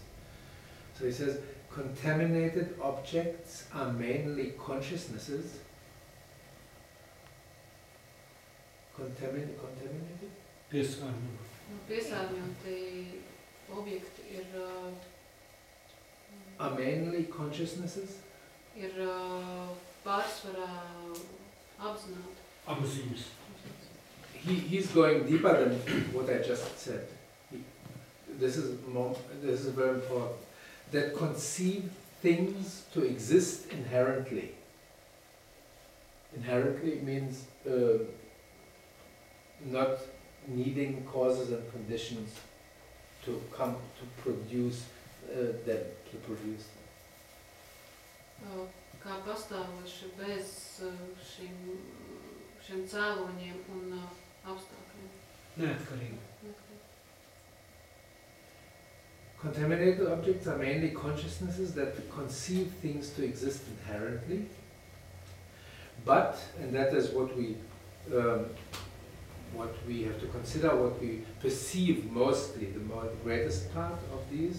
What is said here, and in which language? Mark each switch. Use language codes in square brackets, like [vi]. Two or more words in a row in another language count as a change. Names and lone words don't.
[en] So he says, contaminated objects are mainly consciousnesses. Contaminated? [lv] Piesārņoti objekti ir [en] are mainly consciousnesses? [lv] Ir pārsvarā apzināti. Apziņas. [en] He's going deeper than what I just said. This is very important. That conceive things to exist inherently. Inherently means not needing causes and conditions to come to produce them, to produce them. [lv] Kā pastāvoši bez šiem cēloņiem un apstākļiem. Neatkarīgi. [en] Contaminated objects are mainly consciousnesses that conceive things to exist inherently, but, and that is what we have to consider, what we perceive mostly, the greatest part of these